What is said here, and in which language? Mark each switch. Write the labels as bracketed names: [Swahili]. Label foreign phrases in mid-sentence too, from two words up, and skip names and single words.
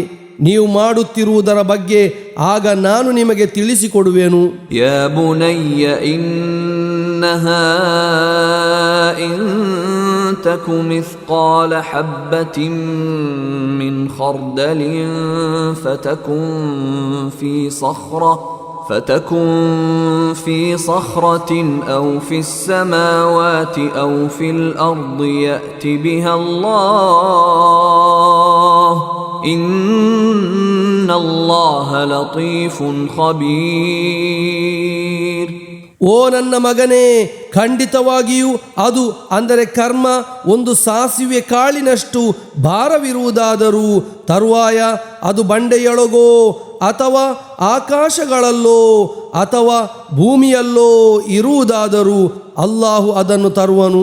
[Kannada] ನೀವು ಮಾಡುತ್ತಿರುವುದರ ಬಗ್ಗೆ ಆಗ ನಾನು ನಿಮಗೆ ತಿಳಿಸಿಕೊಡುವೆನು. [Arabic] يا بني إنها إن تك مثقال حبة من خردل فتكن في صخرة أو في السماوات أو في الأرض يأت بها الله إن الله لطيف خبير. [Kannada] ಓ ನನ್ನ ಮಗನೇ, ಖಂಡಿತವಾಗಿಯೂ ಅದು ಅಂದರೆ ಕರ್ಮ ಒಂದು ಸಾಸಿವೆ ಕಾಳಿನಷ್ಟು ಭಾರವಿರುವುದಾದರೂ ತರುವಾಯ ಅದು ಬಂಡೆಯೊಳಗೋ ಅಥವಾ ಆಕಾಶಗಳಲ್ಲೋ ಅಥವಾ ಭೂಮಿಯಲ್ಲೋ ಇರುವುದಾದರೂ ಅಲ್ಲಾಹು ಅದನ್ನು ತರುವನು.